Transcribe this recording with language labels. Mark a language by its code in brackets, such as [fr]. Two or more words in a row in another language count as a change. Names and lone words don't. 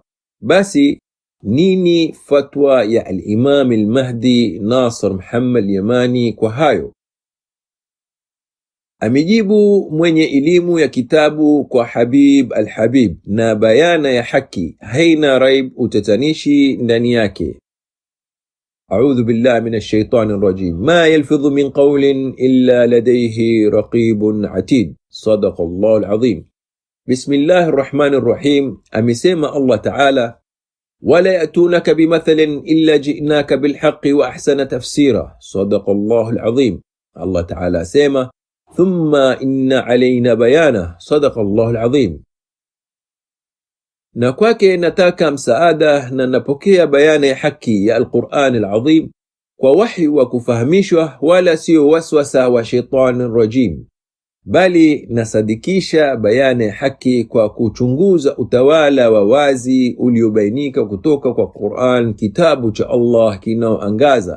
[sw] Basi nini fatwa ya al-Imam al-Mahdi Nasr Muhammad Yamani kwa hayo? Amejibu mwenye elimu ya kitabu kwa Habib al-Habib na bayana ya haki, haina raib utatanishi ndani yake. [ar] أعوذ بالله من الشيطان الرجيم. ما يلفظ من قول إلا لديه رقيب عتيد. صدق الله العظيم. بسم الله الرحمن الرحيم. [sw] Amesema Allah Ta'ala, [ar] ولا يأتونك بمثل إلا جئناك بالحق وأحسن تفسيرا. صدق الله العظيم. [sw] Allah Ta'ala asema, [ar] ثم إن علينا بيانه. صدق الله العظيم. [sw] Na kwake nataka msaada na napokea bayana ya haki ya [ar] القرآن العظيم [sw] kwa wahi wa kufahamishwa, wala sio waswasa wa [ar] الشيطان الرجيم, [sw] bali nasadikisha bayana ya haki kwa kuchunguza utawala wa wazi uliobainika kutoka kwa Qur'an, kitabu cha Allah kinaoangaza.